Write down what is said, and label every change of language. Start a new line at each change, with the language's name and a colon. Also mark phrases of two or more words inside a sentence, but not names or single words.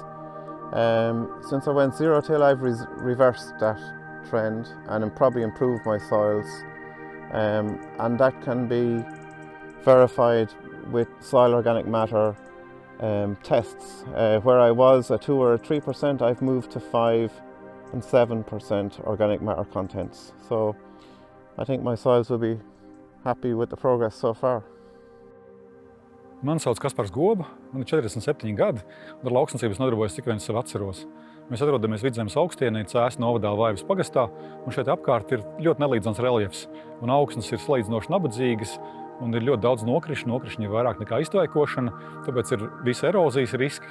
English: Since I went zero till, I've reversed that trend and probably improved my soils, and that can be verified with soil organic matter tests. Where I was at 2 or 3%, I've moved to 5 and 7% organic matter contents. So I think my soils will be happy with the progress so far.
Latvian: Mani sauc Kasparinskis, man ir 47 gadi, un ar lauksniecības nodarbojos cik vien sev atceros. Mēs atrodamies Vidzemes augstienī, Cēsu novadā Vaivas pagastā, un šeit apkārt ir ļoti nelīdzens reljefs, un augsnes ir salīdzinoši nabadzīgas, un ir ļoti daudz nokrišņu, nokrišņi ir vairāk nekā iztvaikošana, tāpēc ir visi erozijas riski.